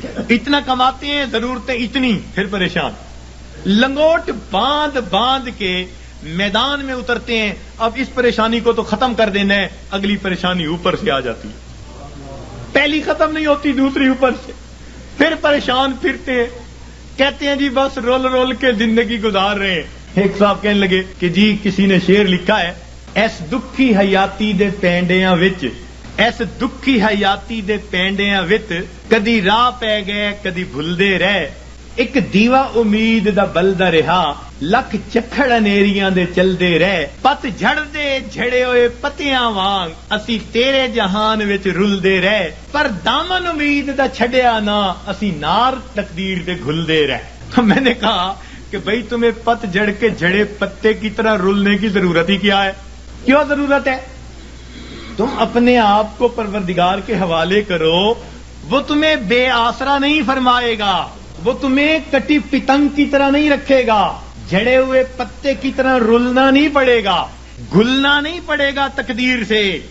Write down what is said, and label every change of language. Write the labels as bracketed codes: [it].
[ur] اتنا کماتے ہیں ضرورتیں اتنی, پھر پریشان. لنگوٹ باندھ باندھ کے میدان میں اترتے ہیں. اب اس پریشانی کو تو ختم کر دینا ہے, اگلی پریشانی اوپر سے آ جاتی ہے. پہلی ختم نہیں ہوتی, دوسری اوپر سے, پھر پریشان پھرتے ہیں. کہتے ہیں جی بس رول رول کے زندگی گزار رہے ہیں. ایک صاحب کہنے لگے کہ جی کسی نے شعر لکھا ہے, [pa] ایس دکھی حیاتی دے پینڈیاں وچ, ایس دکھی حیاتی دے پینڈیاں وچ, کدی راہ پہ گئے کدی بھلدے رہ, ایک دیوا امید دا بلدا رہا, لکھ چکھڑ انیریاں دے چلدے رہ, پت جھڑ دے جھڑے ہوئے پتیاں وانگ, اسی تیرے جہان وچ رلدے رہ, پر دامن امید دا چھڈیا نا, اسی نار تقدیر دے گھلدے رہ. [ur] تو میں نے کہا کہ بھئی تمہیں پت جھڑ کے جھڑے پتے کی طرح رلنے کی ضرورت ہی کیا ہے؟ کیوں ضرورت ہے؟ تم اپنے آپ کو پروردگار کے حوالے کرو, وہ تمہیں بے آسرا نہیں فرمائے گا, وہ تمہیں کٹی پتنگ کی طرح نہیں رکھے گا, جھڑے ہوئے پتے کی طرح رلنا نہیں پڑے گا, گلنا نہیں پڑے گا تقدیر سے.